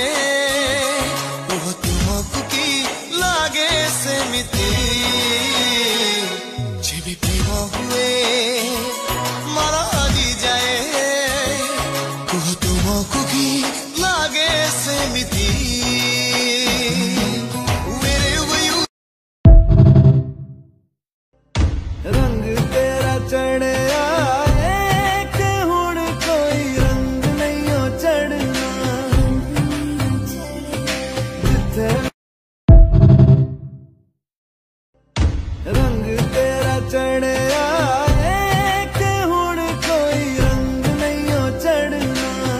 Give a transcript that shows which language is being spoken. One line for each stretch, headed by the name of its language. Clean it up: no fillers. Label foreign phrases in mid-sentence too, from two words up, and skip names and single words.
Odia: କୁହ ତୁମକୁ କି ଲାଗେ ସେମିତି। ଯେବେ ପ୍ରେମ ହୁଏ ମନ ଆଜି ଯାଏ। କୁହ ତୁମକୁ କି ଲାଗେ ସେମିତି।
English: Wherever you
Punjabi: ਰੰਗ ਤੇਰਾ ਚੜ੍ਹੇ ਰੰਗ ਤੇਰਾ ਚੜ੍ਹੇ ਕਿ ਹੁਣ ਕੋਈ ਰੰਗ ਨਹੀਂ ਹੋ ਚੜ੍ਹਨਾ।